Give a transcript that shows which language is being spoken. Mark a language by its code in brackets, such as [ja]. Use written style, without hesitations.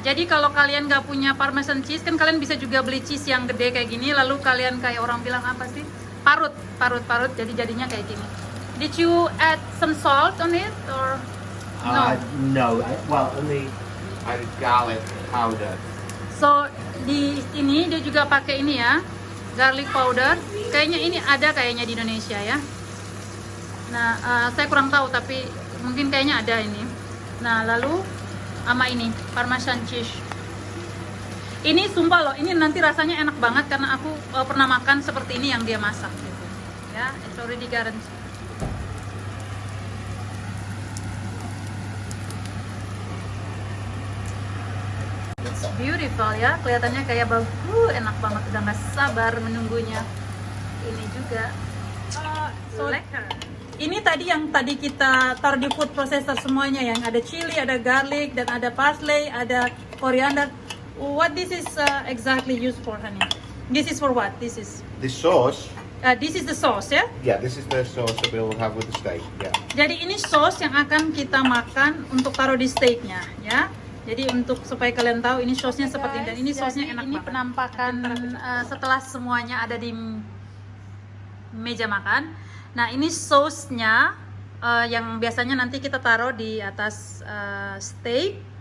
[id] jadi kalau kalian nggak punya Parmesan cheese, kan kalian bisa juga beli cheese yang gede kayak gini. Lalu kalian kayak orang bilang apa sih? Parut. Jadi jadinya kayak gini. [en] Did you add some salt on it or? No. Well, only added garlic powder. [id] So di ini dia juga pakai ini ya, garlic powder. Kayaknya ini ada kayaknya di Indonesia ya. Nah, saya kurang tahu tapi mungkin kayaknya ada ini. Nah, lalu sama ini Parmesan cheese. Ini sumpah loh, ini nanti rasanya enak banget karena aku pernah makan seperti ini yang dia masak gitu. [en] Ya, it's already guaranteed. It's beautiful [id] ya, kelihatannya kayak bagus, enak banget, udah nggak sabar menunggunya. Ini juga, so lekker. Ini tadi yang tadi kita taruh di food processor semuanya, yang ada chili, ada garlic, dan ada parsley, ada coriander. [en] What this is exactly used for, honey? This is for what? This is sauce. This is the sauce ya? Yeah, this is the sauce that we'll have with the steak. Yeah. [id] Jadi ini sauce yang akan kita makan untuk taruh di steaknya ya. Jadi untuk supaya kalian tahu ini sausnya seperti ini, dan ini sausnya enak banget. Ini penampakan setelah semuanya ada di meja makan. Nah ini sausnya yang biasanya nanti kita taruh di atas steak.